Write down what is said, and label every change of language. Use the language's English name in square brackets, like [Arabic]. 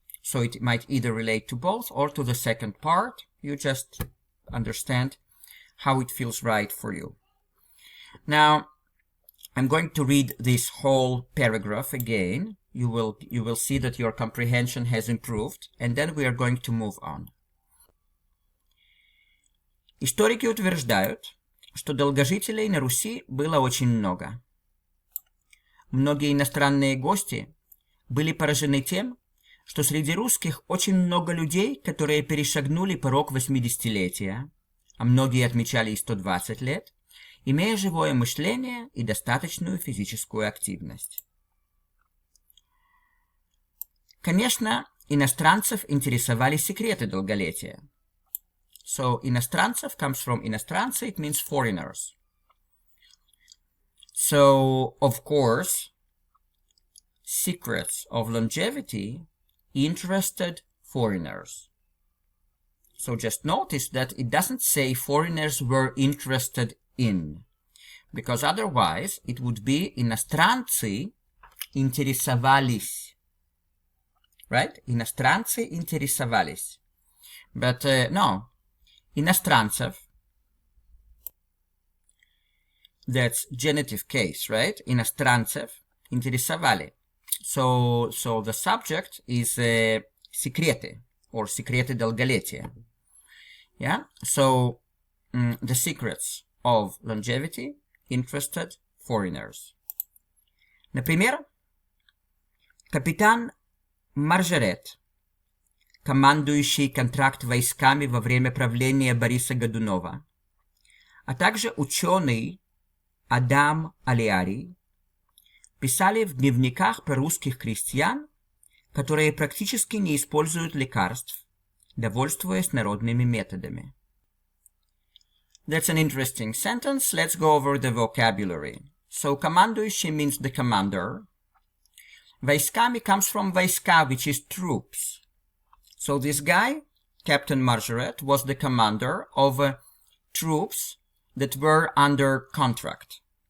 [English] So it might either relate to both or to the second part. You just understand how it feels right for you. Now, I'm going to read this whole paragraph again. You will see that your comprehension has improved, and then we are going to move on. [Russian] Историки утверждают, что долгожителей на Руси было очень много. Многие иностранные гости были поражены тем, что среди русских очень много людей, которые перешагнули порог 80-летия, а многие отмечали и 120 лет, имея живое мышление и достаточную физическую активность. Конечно, иностранцев интересовали секреты долголетия. [English] So, иностранцев comes from иностранцы, it means foreigners. So, of course, secrets of longevity interested foreigners. So just notice that it doesn't say foreigners were interested in, because otherwise it would be иностранцы интересовались. Right? [Russian] Иностранцы интересовались. [English] But no. Иностранцев. That's genitive case, right? [Russian] Иностранцев интересовали. [English] So the subject is секреты or секреты долголетия. Yeah? So the secrets of longevity interested foreigners. [Russian] Например, капитан Маржерет, командующий контракт войсками во время правления Бориса Годунова, а также ученый Адам Алиарий, писали в дневниках про русских крестьян, которые практически не используют лекарств, довольствуясь народными методами. [English] That's an interesting sentence. Let's go over the vocabulary. So, командующий means the commander. Войсками comes from войска, which is troops. So this guy, Captain Margaret, was the commander of troops that were under contract.